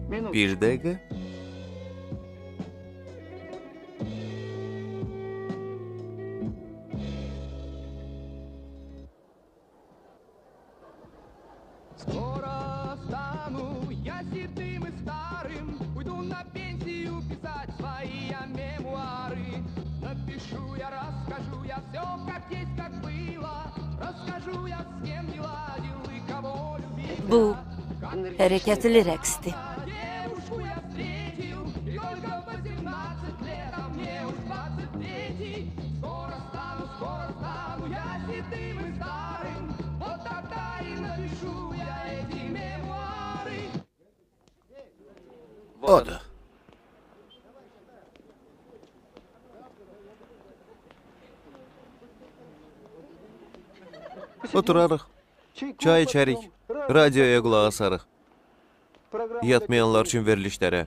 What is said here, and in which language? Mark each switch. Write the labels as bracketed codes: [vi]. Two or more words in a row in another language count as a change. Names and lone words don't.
[az] Bir dəqiqə. [ru] Скоро стану я седым и старым, уйду на пенсию писать свои я мемуары. Напишу я, расскажу я все, как есть, как было, расскажу я, с кем не ладил и кого любил. [az] Bu hərəkətli rəqsdir. [ru] Девушку я встретил, и только 18 лет, а мне уж 23. Скоро стану я седым и старым, вот тогда и напишу я эти мемуары. [az] Odur. Oturarıq, çay içərik, radioya qulaq asarıq. Yatmayanlar üçün verilişlərə.